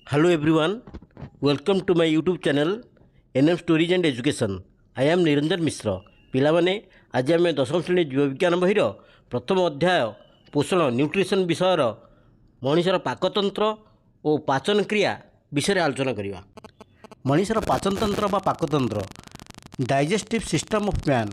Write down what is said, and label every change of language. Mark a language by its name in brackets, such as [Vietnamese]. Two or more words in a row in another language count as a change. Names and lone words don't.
[English] Hello everyone, welcome to my YouTube channel NM Stories and Education. I am Niranjan Mishra. [Odia] ପିଲାମାନେ ଆଜି ଆମେ ଦଶମ ଶ୍ରେଣୀ ଜୀବବିଜ୍ଞାନ ବହିର ପ୍ରଥମ ଅଧ୍ୟାୟ ପୋଷଣ ନ୍ୟୁଟ୍ରିସନ ବିଷୟର ମଣିଷର ପାକତନ୍ତ୍ର ଓ ପାଚନ କ୍ରିୟା ବିଷୟରେ ଆଲୋଚନା କରିବା। ମଣିଷର ପାଚନତନ୍ତ୍ର ବା ପାକତନ୍ତ୍ର [English] digestive system of man.